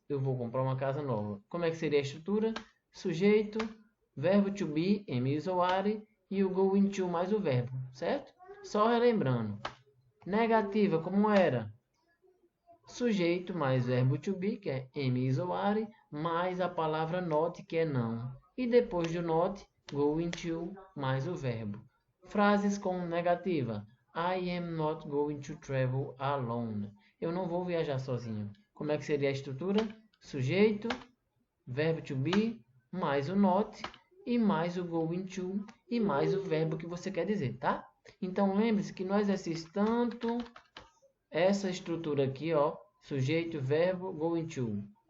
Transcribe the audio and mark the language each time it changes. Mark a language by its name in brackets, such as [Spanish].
[Portuguese] Eu vou comprar uma casa nova. Como é que seria a estrutura? Sujeito, verbo to be, am, is ou are, e o going to mais o verbo, certo? Só relembrando. Negativa, como era? Sujeito mais verbo to be, que é am, is ou are, mais a palavra not, que é não. E depois do not, going to mais o verbo. Frases com negativa. [English] I am not going to travel alone. [Portuguese] Eu não vou viajar sozinho. Como é que seria a estrutura? Sujeito, verbo to be, mais o not, e mais o going to, e mais o verbo que você quer dizer, tá? Então, lembre-se que no exercício tanto essa estrutura aqui, ó, sujeito, verbo, going to.